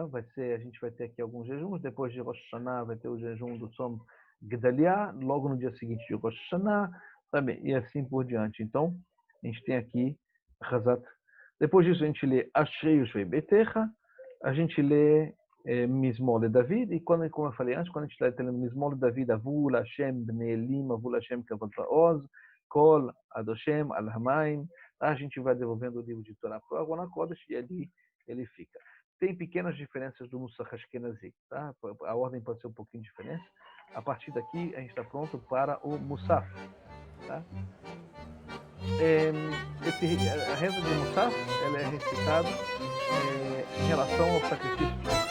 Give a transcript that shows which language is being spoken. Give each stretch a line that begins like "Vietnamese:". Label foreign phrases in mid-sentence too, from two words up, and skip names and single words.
Portuguese: A gente vai ter aqui alguns jejuns, depois de Rosh Hashanah vai ter o jejum do Tzom Gedalia, logo no dia seguinte de Rosh Hashanah, também, e assim por diante. Então, a gente tem aqui Chazat. Depois disso, a gente lê Ashrei Yoshvei Beitecha, a gente lê Mizmor le David, e como eu falei antes, quando a gente está lendo Mizmor le David,
Hebrew: הבו לה׳ בני אלים הבו לה׳ כבוד ועוז קול ה׳ על המים,
Portuguese: a gente vai devolvendo o livro de Torá para o Aron HaKodesh e ali ele fica. Tem pequenas diferenças do Nusach Ashkenazi, tá? A ordem pode ser um pouquinho diferente. A partir daqui, a gente está pronto para o Musaf. Tá? A reza de Musaf ela é recitada em relação ao sacrifício de Musaf.